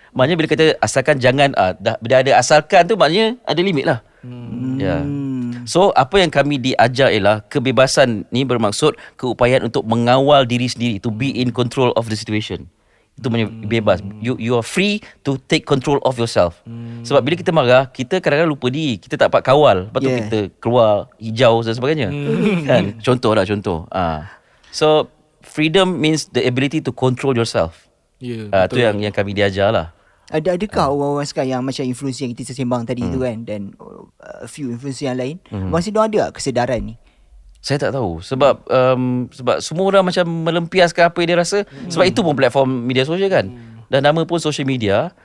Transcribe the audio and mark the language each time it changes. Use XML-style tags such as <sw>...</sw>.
<ms>Maknanya bila kata asalkan jangan bila ada asalkan tu, maknanya ada limit lah. Ya. So apa yang kami diajar ialah kebebasan ni bermaksud keupayaan untuk mengawal diri sendiri,</ms> <en>to be in control of the situation.</en> <ms>Itu maknanya bebas.</ms> <en>You are free to take control of yourself.</en> <ms>Sebab bila kita marah, kita kadang-kadang lupa diri, kita tak dapat kawal. Lepas tu kita keluar hijau dan sebagainya. Kan? Contoh.</ms> <en>So freedom means the ability to control yourself.</en> <ms>Itu yang kami diajar lah. Adakah orang-orang sekarang yang macam influencer yang kita sembang tadi tu kan, dan a few influencer yang lain, masih diorang ada tak kesedaran ni? Saya tak tahu. Sebab semua orang macam melempiaskan apa yang dia rasa. Sebab itu pun platform media sosial kan. Dan nama pun social media.</ms>